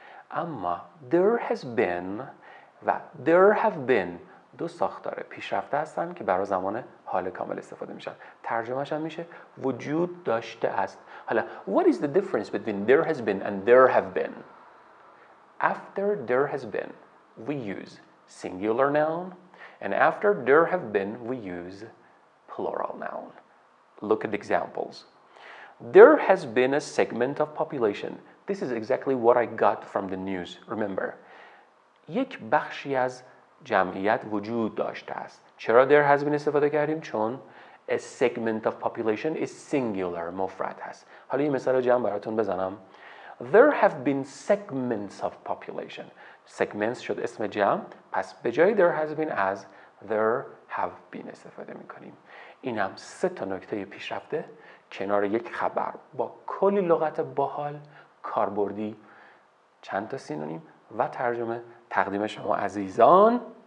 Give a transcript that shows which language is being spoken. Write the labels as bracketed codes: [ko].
[fa] اما there has been و there have been دو ساختار پیشرفته هستن که برای زمان حال کامل استفاده میشن. ترجمهش هم میشه وجود داشته است. [en] حالا what is the difference between there has been and there have been? After there has been we use singular noun and after there have been we use plural noun. Look at the examples. There has been a segment of population. This is exactly what I got from the news. [fa] Remember, یک بخشی از جمعیت وجود داشته است. چرا there has been استفاده کردیم؟ چون [en] a segment of population is singular، [fa] مفرد هست. حالا یه مثال جمع براتون بزنم. [en] There have been segments of population. [fa] segments شد اسم جمع، پس به جای there has been as there have been استفاده میکنیم. این هم 3 تا نکته پیشرفته کنار یک خبر با کلی لغت باحال، کاربردی، چند تا سینونیم و ترجمه تقدیم شما عزیزان.